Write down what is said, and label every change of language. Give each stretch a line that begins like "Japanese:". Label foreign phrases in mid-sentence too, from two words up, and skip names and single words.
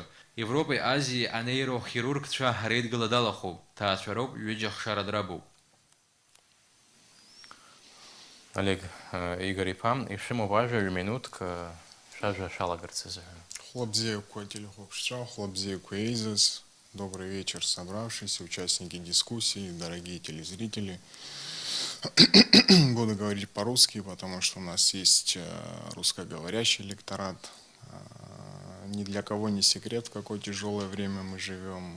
Abkhazian: Европеи Азиеи анеирохирургцәа реидгыла далахоуп. Ҭаацәароуп, ҩыџьа хшара драбуп. Олег Игор-иԥа, ишәымоуп ажәа ҩ-минуҭк шәажәа шәалагарц азыҳәан. Хлопзеевқәа телехәаԥшцәа, хлопзеевқәа еизаз,
Russian: добрый вечер, собравшиеся участники дискуссии, дорогие телезрители. Буду говорить по-русски, потому что у нас есть русскоговорящий электорат. Ни для кого не секрет, в какое тяжелое время мы живем.